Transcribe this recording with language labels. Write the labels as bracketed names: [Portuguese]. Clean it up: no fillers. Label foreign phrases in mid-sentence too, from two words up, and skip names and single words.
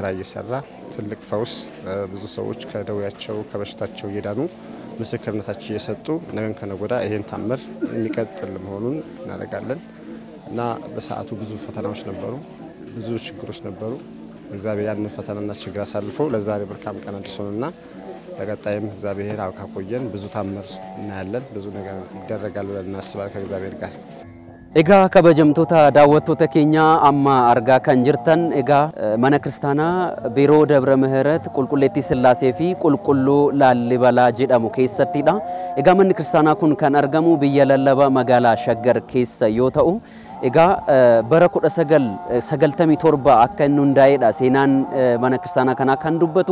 [Amharic] እየሰራ ትልቅ ፈውስ ብዙ ሰዎች ከደውያቸው ከበሽታቸው እየዳኑ ምስክርነታቸው እየሰጡ ነገን ከነጎዳ ይሄን ታምር የሚቀጥል መሆኑን እናደርጋለን እና በሰዓቱ ብዙ ፈተናዎች ነበሩ ብዙ ችግሮች ነበሩ እግዚአብሔር ያን ፈተናና ችግር አሳልፎ ለዛሬ በርካም ቀን አድርሶንና ለቀጣይም እግዚአብሔር አውካቆየን ብዙ ታምር እናያለን ብዙ ነገር ይደረጋል ብለን እናስባለን ከእግዚአብሔር ጋር [Oromo] Egaa kabajamtoota daawwattoota keenya amma argaa kan jirtan egaa mana kiristaanaa Biiroo Dabra Mihirat Qulqulleettii Sillaasee fi Qulqulluu Laallibalaa jedhamu keessattidha. Egaa manni kiristaanaa kun kan argamu biyya lallabaa magaalaa Shaggar keessa yoo ta'u egaa bara 1997 akka inni hundaa'edha seenaan mana kiristaanaa kanaa kan dubbatu